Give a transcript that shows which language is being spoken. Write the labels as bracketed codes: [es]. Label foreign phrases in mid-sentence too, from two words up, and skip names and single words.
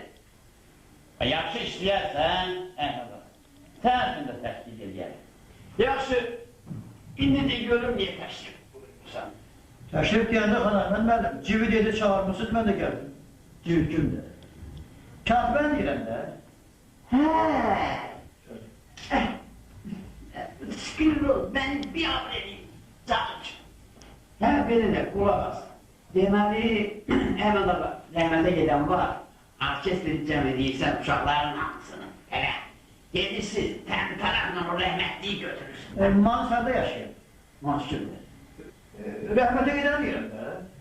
[az] Yaxşı işləyərsən, sən üçün də təşkil edəyəm. Yaxşı, indi də görüm niyə təşkil buyurursan. Təşrif deyəndə Xan Əhməd müəllim, civi dedi çağırmışsınız, mən də gəldim. Civi kimdir? Kağbən deyirəm də. [tr] Sıkılır ol, ben bir haber edeyim. Canım. Ya beni de kulak as. [az] Deməli, Əhməd ağa, rəhmətə gedən var. Orkestri cəm edirsən uşaqların hamısını. Elə, gedirsiniz, təmtərəflə o rəhmətliyi götürürsün. Mansarda yaşayın. Mans kimdir? Rəhmətə gedən deyirəm də.